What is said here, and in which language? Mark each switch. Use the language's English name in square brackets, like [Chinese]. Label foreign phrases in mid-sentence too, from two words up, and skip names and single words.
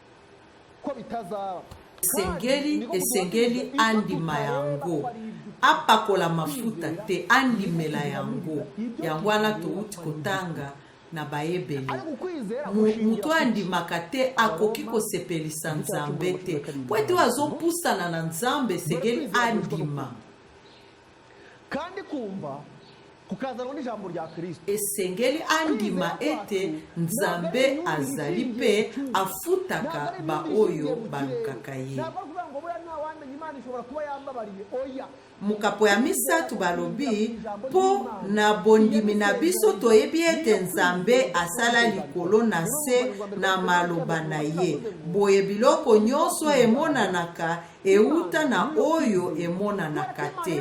[Lingala] Esengeli andima yango apakola mafuta te andimela yango yango wana touti kotanga na baebele mutu andimaka te akoki kosepelisa Nzambe te po ete azopusana na Nzambe esengeli andima [Kinyarwanda] kandi kumva kukazana n'ijambo rya Kristo [Lingala] esengeli andima ete Nzambe azali pe afutaka baoyo balukaka ye. Mukapo ya misatu balobi po na bondimi na biso toyebi ete Nzambe asala likolo na se na maloba na ye boye biloko nyonso emonanaka euta na oyo emonanaka te.